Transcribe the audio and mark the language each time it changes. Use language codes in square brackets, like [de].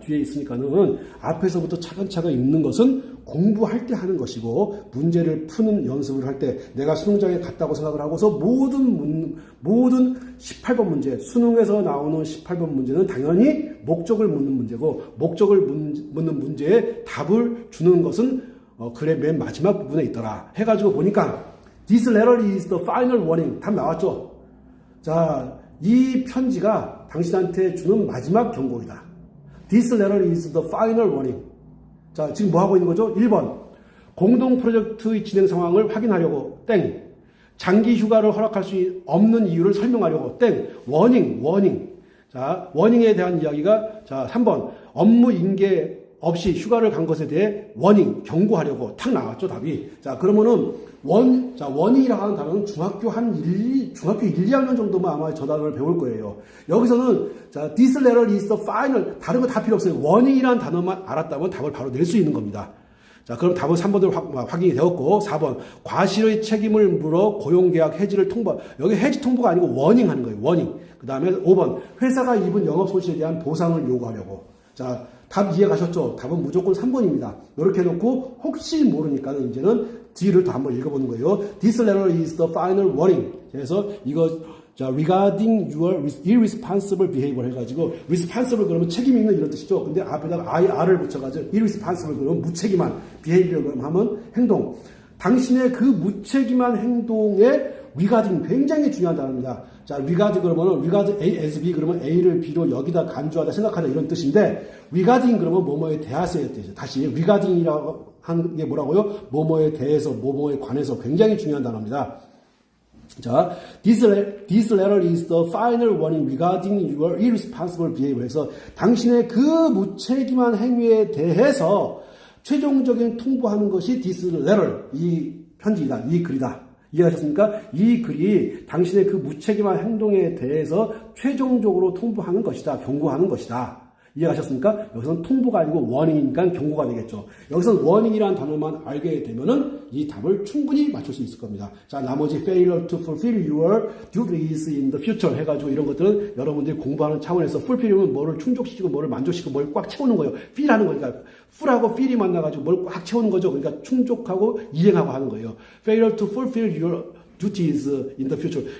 [ko] 뒤에 있으니까는 앞에서부터 차근차근 읽는 것은 공부할 때 하는 것이고, 문제를 푸는 연습을 할 때 내가 수능장에 갔다고 생각을 하고서 모든 18번 문제, 수능에서 나오는 18번 문제는 당연히 목적을 묻는 문제고, 목적을 묻는 문제에 답을 주는 것은 글의 맨 마지막 부분에 있더라. 해가지고 보니까 [en] This letter is the final warning. [ko] 답 나왔죠? 자, 이 편지가 당신한테 주는 마지막 경고이다. [en] This letter is the final warning. [ko] 자, 지금 뭐 하고 있는 거죠? 1번. 공동 프로젝트의 진행 상황을 확인하려고 땡. 장기 휴가를 허락할 수 없는 이유를 설명하려고 땡. 워닝. 자, 워닝에 대한 이야기가 자, 3번. 업무 인계 없이 휴가를 간 것에 대해 워닝, 경고하려고 탁 나왔죠, 답이. 자, 그러면은 워닝이라고 하는 단어는 중학교 1, 2학년 정도만 아마 저 단어를 배울 거예요. 여기서는 자, [en] this letter is the final. [ko] 다른 거 다 필요 없어요. 워닝이라는 단어만 알았다면 답을 바로 낼 수 있는 겁니다. 자, 그럼 답은 3번으로 확인이 되었고, 4번. 과실의 책임을 물어 고용계약 해지를 통보. 여기 해지 통보가 아니고 워닝 하는 거예요. 워닝. 그 다음에 5번. 회사가 입은 영업 손실에 대한 보상을 요구하려고. 자, 답 이해 가셨죠? 답은 무조건 3번입니다. 이렇게 해놓고 혹시 모르니까 이제는 뒤를 또 한번 읽어보는 거예요. [en] This letter is the final warning. [ko] 그래서 이거 자, [en] regarding your irresponsible behavior [ko] 해가지고 responsible 그러면 책임 있는 이런 뜻이죠. 근데 앞에다가 R을 붙여가지고 irresponsible 그러면 무책임한 behavior 그러면 하면 행동. 당신의 그 무책임한 행동에 regarding 굉장히 중요한 단어입니다. 자, regard 그러면은 regard A as B 그러면 A를 B로 여기다 간주하다 생각하다 이런 뜻인데 regarding 그러면 뭐뭐에 대하서의 뜻이죠. 다시 regarding이라고 하는 게 뭐라고요? 뭐뭐에 대해서, 뭐뭐에 관해서 굉장히 중요한 단어입니다. [en] 자, this letter is the final warning regarding your irresponsible behavior. [ko] 해서 당신의 그 무책임한 행위에 대해서 최종적인 통보하는 것이 [en] this letter, [ko] 이 편지이다, 이 글이다. 이해하셨습니까? 이 글이 당신의 그 무책임한 행동에 대해서 최종적으로 통보하는 것이다, 경고하는 것이다. 이해하셨습니까? 여기서는 통보가 아니고 워닝이니까 경고가 되겠죠. 여기서는 워닝이라는 단어만 알게 되면은 이 답을 충분히 맞출 수 있을 겁니다. 자, 나머지 [en] failure to fulfill your duties in the future [ko] 해가지고 이런 것들은 여러분들이 공부하는 차원에서 fulfill은 뭐를 충족시키고 뭐를 만족시키고 뭘 꽉 채우는 거예요. fill 하는 거니까 full하고 fill이 만나가지고 뭘 꽉 채우는 거죠. 그러니까 충족하고 이행하고 하는 거예요. [en] failure to fulfill your duties in the future.